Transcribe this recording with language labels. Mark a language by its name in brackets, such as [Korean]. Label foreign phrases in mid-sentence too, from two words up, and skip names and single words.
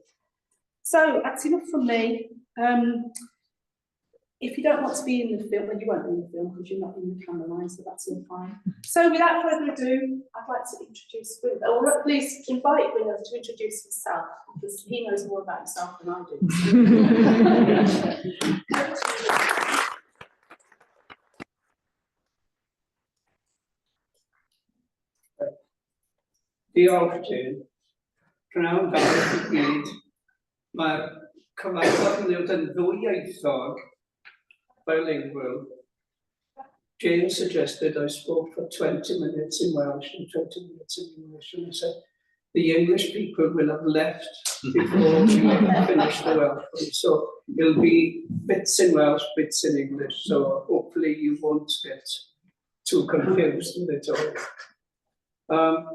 [English] So that's enough from me. If you don't want to be in the film, then you won't be in the film because you're not in the camera line, so that's all fine. So without further ado, I'd like to introduce Gwynedd, or at least invite Gwynedd to introduce himself, because he knows more about himself than I do. [Welsh] Diolch, Jane. Prynawn da i gyd. Mae'r cyfarfod yn newid yn ddwyieithog, [English] bilingual. Jane suggested I spoke for 20 minutes in Welsh and 20 minutes in English, and I said, the English people will have left before we finish the Welsh one. So it'll be bits in Welsh, bits in English, so hopefully you won't get too confused with it all.